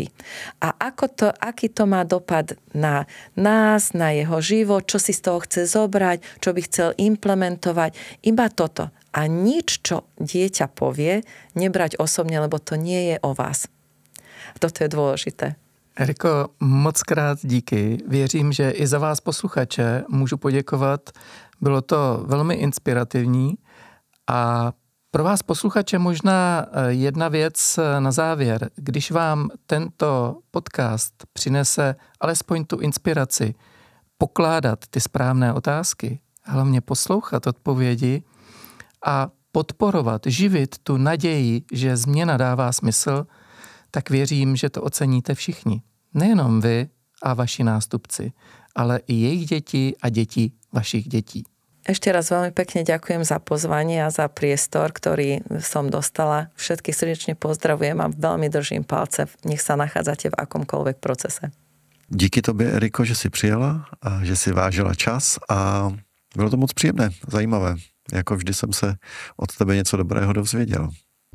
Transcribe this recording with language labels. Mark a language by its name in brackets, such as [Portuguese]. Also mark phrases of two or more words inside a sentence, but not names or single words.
[Slovak] A aký to má dopad na nás, na jeho život, čo si z toho chce zobrať, čo by chcel implementovať. Iba toto. A nič, čo dieťa povie, nebrať osobne, lebo to nie je o vás. Toto je dôležité. [Czech] Eriko, moc krát díky. Věřím, že i za vás posluchače můžu poděkovat. Bylo to velmi inspirativní. A pro vás posluchače možná jedna věc na závěr. Když vám tento podcast přinese alespoň tu inspiraci pokládat ty správné otázky, hlavně poslouchat odpovědi a podporovat, živit tu naději, že změna dává smysl, tak věřím, že to oceníte všichni. Nejenom vy a vaši nástupci, ale i jejich děti a děti vašich dětí. [Slovak] Ešte raz veľmi pekne ďakujem za pozvanie a za priestor, ktorý som dostala. Všetkých srdečne pozdravujem a veľmi držím palce. Nech sa nachádzate v akomkoľvek procese. [Czech] Díky tobě, Eriko, že jsi přijela a že jsi vážila čas a bylo to moc příjemné, zajímavé. Jako vždy jsem se od tebe něco dobrého dozvěděl.